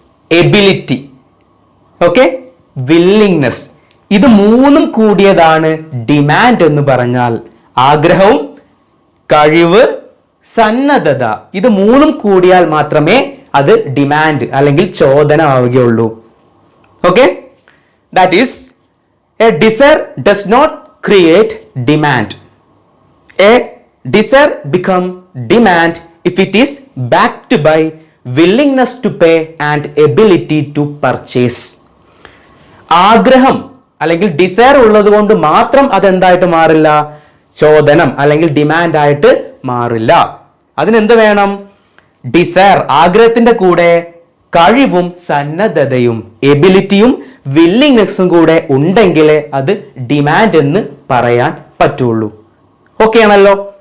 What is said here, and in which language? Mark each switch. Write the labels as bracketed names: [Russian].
[Malayalam] Ability, okay, willingness, ഇത് മൂന്നും കൂടിയതാണ് ഡിമാൻഡ് എന്ന് പറഞ്ഞാൽ. ആഗ്രഹവും കഴിവ് സന്നദ്ധത, ഇത് മൂന്നും കൂടിയാൽ മാത്രമേ അത് ഡിമാൻഡ് അല്ലെങ്കിൽ ചോദന ആവുകയുള്ളൂ. [English] Okay, that is a desire does not create demand. A desire become demand if it is backed by willingness to pay and ability to purchase. [Malayalam] ആഗ്രഹം അല്ലെങ്കിൽ ഡിസയർ ഉള്ളത് കൊണ്ട് മാത്രം അതെന്തായിട്ട് മാറില്ല, ചോദനം അല്ലെങ്കിൽ ഡിമാൻഡ് ആയിട്ട് മാറില്ല. അതിനെന്ത് വേണം? ഡിസയർ, ആഗ്രഹത്തിന്റെ കൂടെ കഴിവും സന്നദ്ധതയും എബിലിറ്റിയും വില്ലിംഗ്നെസ്സും കൂടെ ഉണ്ടെങ്കിലേ അത് ഡിമാൻഡ് എന്ന് പറയാൻ പറ്റുള്ളൂ. ഓക്കെ ആണല്ലോ?